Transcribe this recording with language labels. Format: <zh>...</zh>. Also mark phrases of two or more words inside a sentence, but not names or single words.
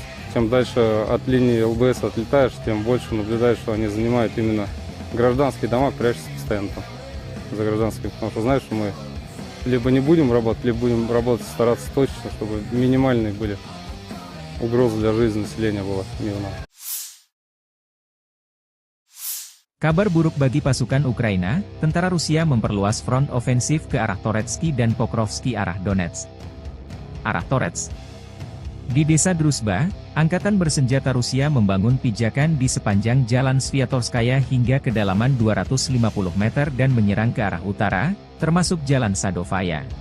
<ru>Чем дальше от линии ЛБС отлетаешь, тем больше наблюдаешь, что они занимают именно гражданские дома, прячутся постоянно там за гражданскими, потому что знаешь, что мы либо не будем работать, либо будем работать, стараться точно, чтобы минимальные были угрозы для жизни населения была мирного.</ru> <id>Kabar buruk bagi pasukan Ukraina, tentara Rusia memperluas front ofensif ke arah Toretsky dan Pokrovsky arah Donetsk. Arah Torets. Di desa Druzhba, angkatan bersenjata Rusia membangun pijakan di sepanjang jalan Sviatorskaya hingga kedalaman 250 meter dan menyerang ke arah utara, termasuk jalan Sadovaya.</id>